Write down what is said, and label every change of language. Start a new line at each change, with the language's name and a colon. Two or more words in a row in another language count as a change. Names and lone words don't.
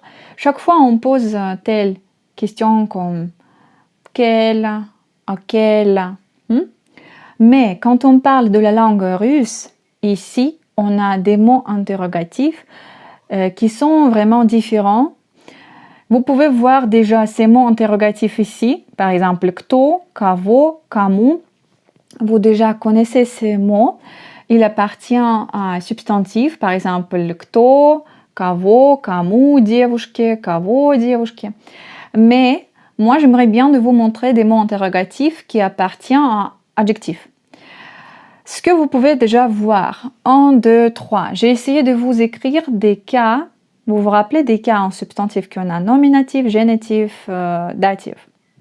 French: Chaque fois, on pose telle question comme quelle, à quelle. Mais quand on parle de la langue russe, ici, on a des mots interrogatifs qui sont vraiment différents. Vous pouvez voir déjà ces mots interrogatifs ici, par exemple,
Russian: кто, кого, кому.
French: Vous déjà connaissez ces mots. Il appartient à un substantif, par exemple,
Russian: кто, кого, кому, девушке, кого, девушке.
French: Mais moi, j'aimerais bien de vous montrer des mots interrogatifs qui appartiennent à adjectifs. Ce que vous pouvez déjà voir, 1, 2, 3. J'ai essayé de vous écrire des cas. Vous vous rappelez des cas en substantif qu'on a nominatif, génitif, datif.